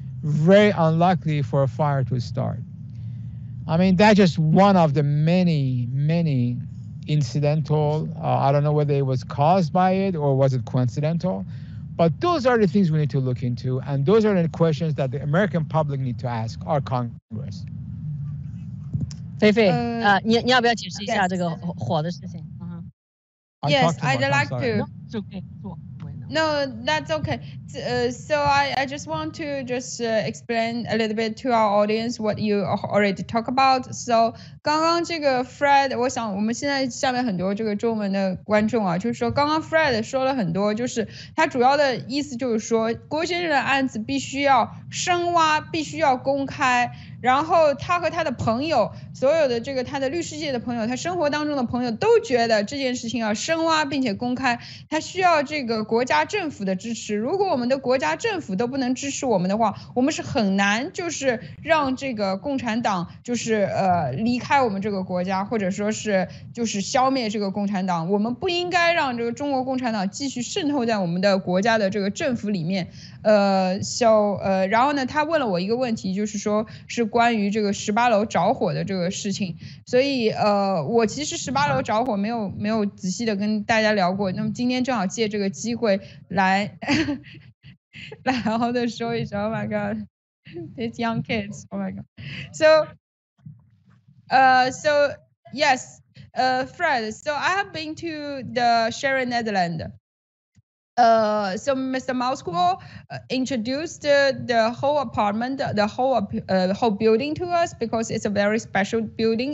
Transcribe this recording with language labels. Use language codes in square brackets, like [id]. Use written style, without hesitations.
[en] Very unlikely for a fire to start. I mean, that's just one of the many, many incidental. I don't know whether it was caused by it or was it coincidental, but those are the things we need to look into, and those are the questions that the American public need to ask our Congress. [zh] 菲菲，你要不要解释一下这个火的事情 [en] ？Yes, I'd like to. No, that's okay. So I just want to just explain a little bit to our audience what you already talk about. So [zh] 刚刚这个 Fred， 我想我们现在下面很多这个中文的观众啊，就是说刚刚 Fred 说了很多，就是他主要的意思就是说，郭先生的案子必须要深挖，必须要公开。然后他和他的朋友，所有的这个他的律师界的朋友，他生活当中的朋友都觉得这件事情要深挖并且公开，他需要这个国家政府的支持。如果我们的国家政府都不能支持我们的话，我们是很难就是让这个共产党就是离开我们这个国家，或者说是就是消灭这个共产党。我们不应该让这个中国共产党继续渗透在我们的国家的这个政府里面。然后呢，他问了我一个问题，就是说是关于这个18楼着火的这个事情，所以我其实18楼着火没有仔细的跟大家聊过，那么今天正好借这个机会来来好好的说一说。 [en] Oh my God, these young kids. Oh my God. So yes, Fred. So I have been to the Shanghai, Netherlands. So Mr. Moscow introduced the whole apartment, the whole building to us because it's a very special building.